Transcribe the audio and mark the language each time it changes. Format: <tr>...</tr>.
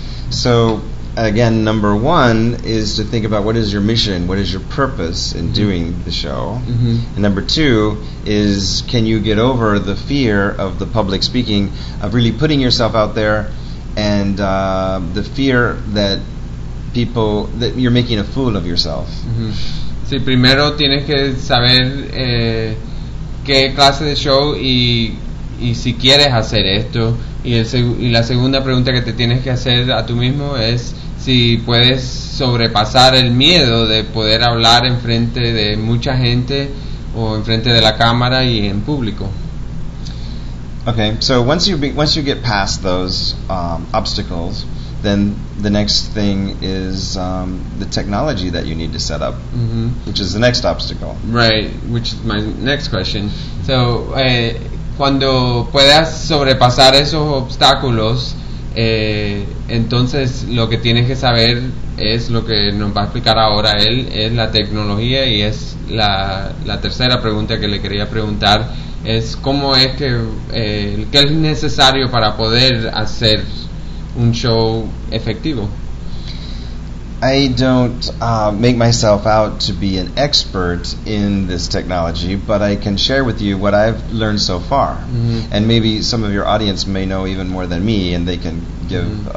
<en>So again, number one is to think about what is your mission, what is your purpose in mm-hmm. doing the show. Mm-hmm. And number two is, can you get over the fear of the public speaking, of really putting yourself out there, and the fear that people, that you're making a fool of yourself. Mm-hmm.</en> <es>Sí, primero tienes que saber qué clase de show y si quieres hacer esto. Y la segunda pregunta que te tienes que hacer a tú mismo es si puedes sobrepasar el miedo de poder hablar en frente de mucha gente o en frente de la cámara y en público.</es> <en>Okay, so once you get past those obstacles, then the next thing is the technology that you need to set up, mm-hmm. which is the next obstacle. Right, which is my next question.</en> <es>So, cuando puedas sobrepasar esos obstáculos, entonces lo que tienes que saber es lo que nos va a explicar ahora él, es la tecnología, y es la tercera pregunta que le quería preguntar, es cómo es que, qué es necesario para poder hacer un show efectivo.</es> <en>I don't make myself out to be an expert in this technology, but I can share with you what I've learned so far. Mm-hmm. And maybe some of your audience may know even more than me, and they can give mm-hmm.</en>